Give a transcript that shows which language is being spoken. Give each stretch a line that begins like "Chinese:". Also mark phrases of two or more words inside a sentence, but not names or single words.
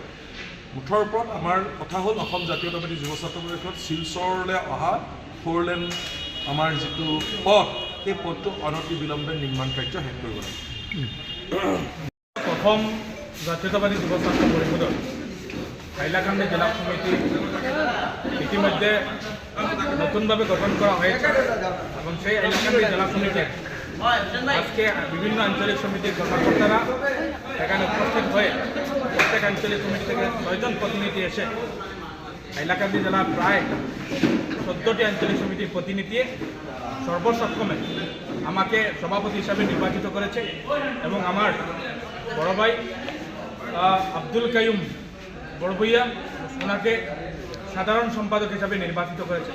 Assamese: মুঠৰ ওপৰত আমাৰ কথা হ'ল, অসম জাতীয়তাবাদী যুৱ ছাত্ৰ পৰিষদ শিলচৰলৈ অহা 4 লেন আমাৰ যিটো পথ, সেই পথটো অনতিবিলম্বে নিৰ্মাণ কাৰ্য শেষ কৰিব লাগে।
Bangla: অসম জাতীয়তাবাদী যুৱ ছাত্ৰ পৰিষদৰ হাইলাকান্দি জিলা সমিতি ইতিমধ্যে নতুনভাবে গঠন করা হয়েছে এবং সেই হাইলাকান্দি জেলা সমিতির আজকে বিভিন্ন আঞ্চলিক সমিতির কর্মকর্তারা এখানে উপস্থিত হয়ে প্রত্যেক আঞ্চলিক সমিতি থেকে 6 জন প্রতিনিধি এসে হাইলাকান্দি জেলার প্রায় 14টি আঞ্চলিক সমিতির প্রতিনিধি সর্বসক্ষমে আমাকে সভাপতি হিসাবে নির্বাচিত করেছে এবং আমার বড় ভাই আব্দুল কাইয়ুম বড়ভূইয়া ওনাকে সাধারণ সম্পাদক হিসাবে নির্বাচিত করেছে।